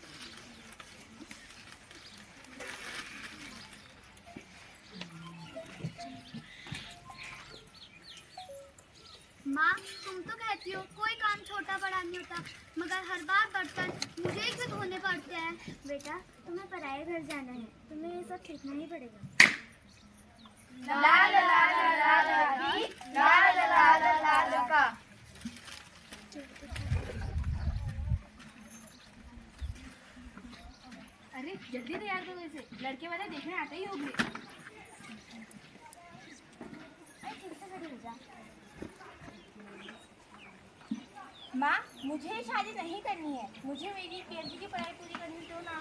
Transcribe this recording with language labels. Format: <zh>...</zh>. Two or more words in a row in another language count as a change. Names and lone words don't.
<hi>माँ, तुम तो कहती हो कोई काम छोटा बड़ा नहीं होता, मगर हर बार बर्तन मुझे ही क्यों धोने पड़ते हैं? बेटा, तुम्हें पराए घर जाना है, तुम्हें ये सब सीखना ही पड़ेगा। ला ला ला ला ला ला की ला ला ला ला ला ला का। अरे जल्दी तैयार करो इसे, लड़के वाले देखने आते ही होंगे। ठीक से खड़ी हो जा। माँ, मुझे शादी नहीं करनी है, मुझे मेरी PhD की पढ़ाई पूरी करनी दो ना।</hi>